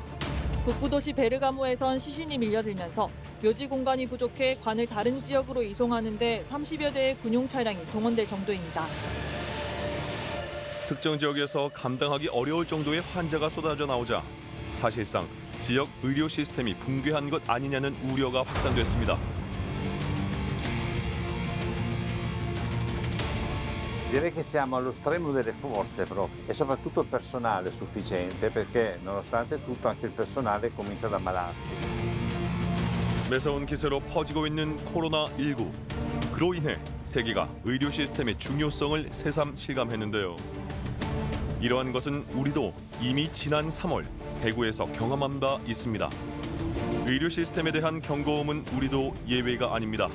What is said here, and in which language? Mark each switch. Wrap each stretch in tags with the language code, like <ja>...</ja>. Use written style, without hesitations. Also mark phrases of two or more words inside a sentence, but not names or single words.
<ko>북부 도시 베르가모에선 시신이 밀려들면서 묘지 공간이 부족해 관을 다른 지역으로 이송하는 데 30여 대의 군용 차량이 동원될 정도입니다. 특정 지역에서 감당하기 어려울 정도의 환자가 쏟아져 나오자 사실상 지역 의료 시스템이 붕괴한 것 아니냐는 우려가 확산됐습니다.</ko> <it>Direi che siamo allo stremo delle forze proprio e soprattutto il personale sufficiente perché nonostante tutto anche il personale comincia ad ammalarsi.</it> <ko>매서운 기세로 퍼지고 있는 코로나19. 그로 인해 세계가 의료 시스템의 중요성을 새삼 실감했는데요. 이러한 것은 우리도 이미 지난 3월 대구에서 경험한 바 있습니다. 의료 시스템에 대한 경고음은 우리도 예외가 아닙니다.</ko>